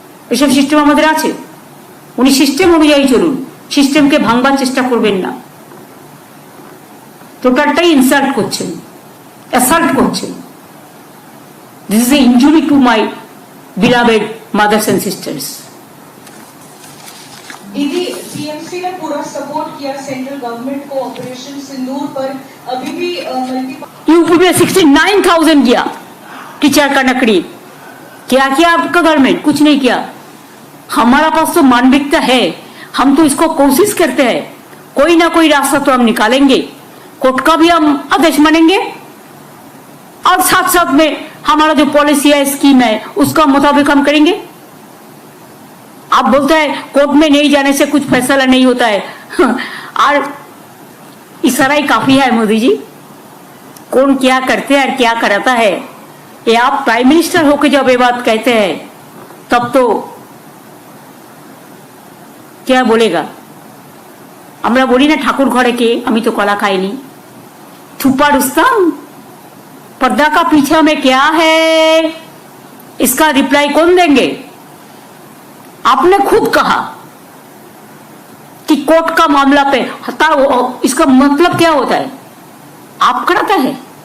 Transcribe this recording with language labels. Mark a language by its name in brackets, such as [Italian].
[Bangla] এসব সিস্টেম আমাদের আছে। উনি সিস্টেম অনুযায়ী চলুন, সিস্টেমকে ভাঙবার চেষ্টা করবেন না। টোটালটাই ইনসাল্ট করছেন, অ্যাসাল্ট করছেন। [English] This is a injury to my beloved mothers and sisters. [Hindi] दीदी, टीएमसी ने पूरा सपोर्ट किया सेंट्रल गवर्नमेंट को ऑपरेशन सिंदूर पर, अभी भी यूपी में 69,000 किया टीचर का नकड़ी। क्या किया आपका गवर्नमेंट? कुछ नहीं किया। हमारा पास तो मानविकता है, हम तो इसको कोशिश करते हैं, कोई ना कोई रास्ता तो हम निकालेंगे। कोर्ट का भी हम आदेश मानेंगे और साथ साथ में हमारा जो पॉलिसी है, स्कीम है, उसका मुताबिक हम करेंगे। आप बोलते हैं कोर्ट में नहीं जाने से कुछ फैसला नहीं होता है और इशारा ही काफी है मोदी जी। कौन क्या करते हैं और क्या कराता है, ये आप प्राइम मिनिस्टर होकर जब ये बात कहते हैं तब तो क्या बोलेगा। [Bangla] আমরা বলি না ঠাকুর ঘরে কে, আমি তো কলা খাইনি। [Hindi] छुपा रुस्तम, पर्दा का पीछे में क्या है, इसका रिप्लाई कौन देंगे? आपने खुद कहा कि कोर्ट का मामला पे इसका मतलब क्या होता है? आप कराता है।